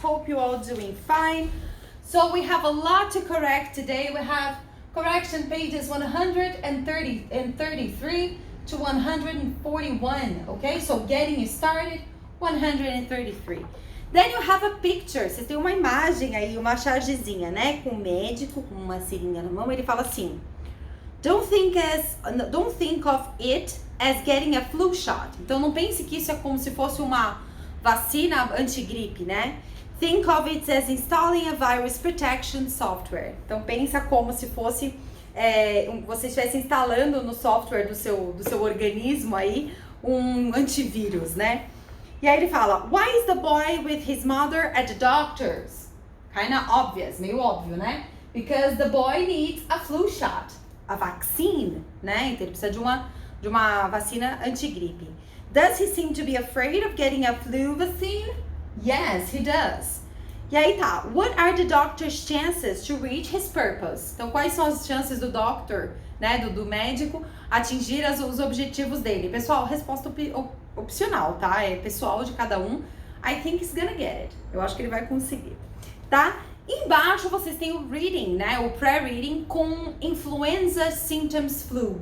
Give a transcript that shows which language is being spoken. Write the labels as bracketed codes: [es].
[en] Hope you're all doing fine. So we have a lot to correct today. We have correction pages 130 and 33 to 141, okay? So getting started, 133. Then you have a picture. [pt] Você tem uma imagem aí, uma chargezinha, né? Com um médico, com uma seringa na mão. Ele fala assim: [en] Don't think of it as getting a flu shot. [pt] Então não pense que isso é como se fosse uma vacina antigripe, né? [en] Think of it as installing a virus protection software. [pt] Então pensa como se fosse você estivesse instalando no software do seu organismo aí um antivírus, né? E aí ele fala: [en] Why is the boy with his mother at the doctor's? Kinda obvious, [pt] meio óbvio, né? [en] Because the boy needs a flu shot. A vaccine, né? [pt] Então ele precisa de uma vacina antigripe. [en] Does he seem to be afraid of getting a flu vaccine? Yes, he does. [pt] E aí tá, [en] what are the doctor's chances to reach his purpose? [pt] Então quais são as chances do doctor, né, do médico, atingir os objetivos dele? Pessoal, resposta opcional, tá? É pessoal de cada um. [en] I think he's gonna get it. [pt] Eu acho que ele vai conseguir, tá? Embaixo vocês têm o reading, né? O pré-reading com influenza symptoms flu.